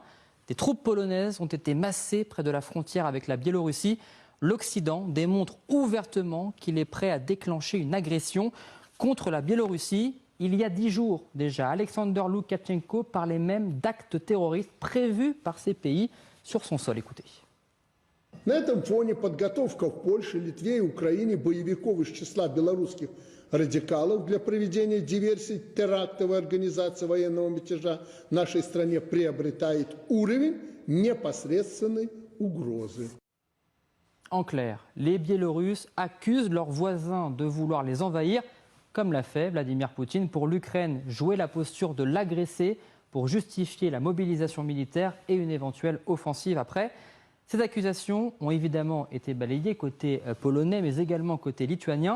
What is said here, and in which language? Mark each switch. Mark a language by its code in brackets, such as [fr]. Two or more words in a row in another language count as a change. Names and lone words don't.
[fr] Des troupes polonaises ont été massées près de la frontière avec la Biélorussie. L'Occident démontre ouvertement qu'il est prêt à déclencher une agression contre la Biélorussie. Il y a 10 jours déjà, Alexander Loukachenko parlait même d'actes terroristes prévus par ces pays sur son sol. Écoutez. [ru] На этом фоне подготовка в Польше, Литве и Украине боевиков из числа белорусских радикалов для проведения диверсий, терактов и организации военного мятежа в нашей стране приобретает уровень непосредственной угрозы. [fr] En clair, les Biélorusses accusent leurs voisins de vouloir les envahir, comme l'a fait Vladimir Poutine pour l'Ukraine, jouer la posture de l'agressé pour justifier la mobilisation militaire et une éventuelle offensive après. Ces accusations ont évidemment été balayées côté polonais, mais également côté lituanien.